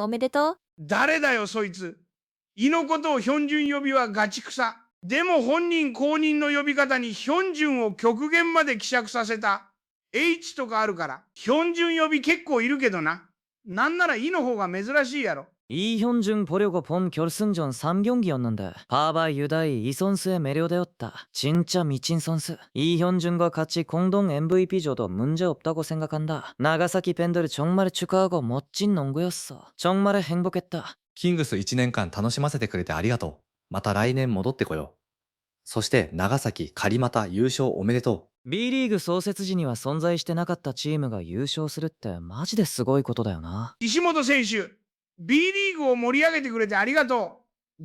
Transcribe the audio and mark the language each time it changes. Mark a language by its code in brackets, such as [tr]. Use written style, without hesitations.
[ja] おめでとう。誰だよそいつ。胃のことをヒョンジュン呼びはガチ草。でも本人公認の呼び方にヒョンジュンを極限まで希釈させた H とかあるから、ヒョンジュン呼び結構いるけどな。なんなら胃の方が珍しいやろ。 [ko] 이현준 보려고 본 결승전 3경기였는데 바바 유다이 이 선수의 매료되었다. 진짜 미친 선수. 이현준과 같이 공동 MVP 줘도 문제없다고 생각한다. 나가사키 팬들 정말 축하하고 멋진 농구였어. 정말 행복했다. [ja] キングス1年間楽しませてくれてありがとう。また来年戻ってこよう。そして長崎、狩俣優勝おめでとう。 B リーグ創設時には存在してなかったチームが優勝するってマジですごいことだよな。石本選手、B リーグを盛り上げてくれてありがとう。